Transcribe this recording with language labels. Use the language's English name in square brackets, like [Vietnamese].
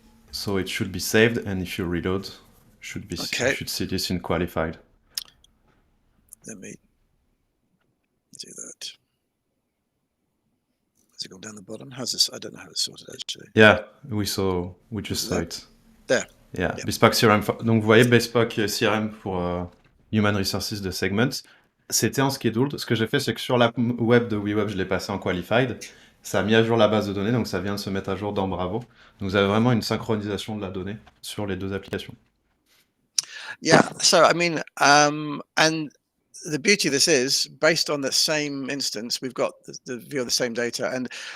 [English] So it should be saved, and if you reload, you should see this in qualified. Let me do that. Has it gone down the bottom? How's this? I don't know how it's sorted actually. Yeah, we just saw it. There. Yeah, Bespoke CRM. [French] Donc vous voyez Bespoke CRM pour Human Resources de Segments. C'était en scheduled. Ce que j'ai fait, c'est que sur l'app web de Weweb, je l'ai passé en qualified. Ça a mis à jour la base de données, donc ça vient de se mettre à jour dans Bravo. Donc vous avez vraiment une synchronisation de la donnée sur les deux applications. [English] Yeah, so I mean, and the beauty of this is based on the same instance, we've got the view of the same data, and